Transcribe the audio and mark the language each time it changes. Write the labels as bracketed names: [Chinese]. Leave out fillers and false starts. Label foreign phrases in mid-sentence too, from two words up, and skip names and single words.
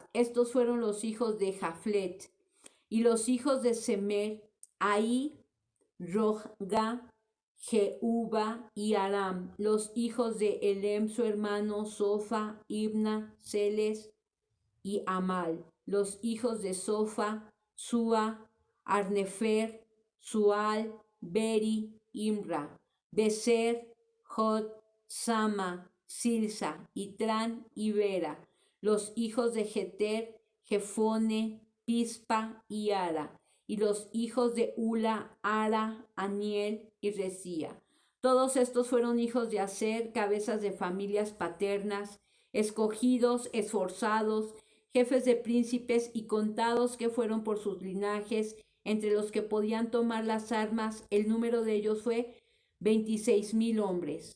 [Spanish] Estos fueron los hijos de Jaflet. Y los hijos de Semer: Ahí, Rogga, Jehuba y Aram. Los hijos de Elem su hermano: Sofa, Ibna, Celes y Amal. los hijos de Sofa, Sua, Arnefer, Sual, Beri, Imra, Beser, Jod, Sama, Silsa, Itran y Vera, los hijos de Jeter, Jefone, Pispa y Ara, y los hijos de Ula, Ara, Aniel y Resía. Todos estos fueron hijos de Aser, cabezas de familias paternas, escogidos, esforzados, jefes de príncipes y contados que fueron por sus linajes, entre los que podían tomar las armas, el número de ellos fue 26,000 hombres.